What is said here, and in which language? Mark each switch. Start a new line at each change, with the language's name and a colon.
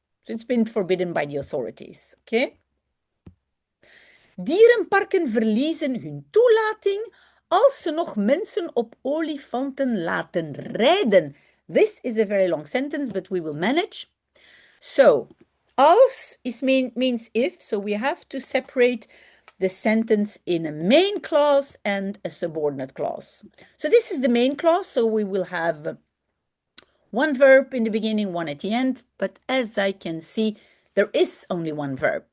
English: So it's been forbidden by the authorities, okay?
Dutch: Dierenparken verliezen hun toelating als ze nog mensen op olifanten laten rijden.
English: This is a very long sentence, but we will manage. So, als means if, so we have to separate the sentence in a main clause and a subordinate clause. So this is the main clause, so we will have one verb in the beginning, one at the end, but as I can see, there is only one verb.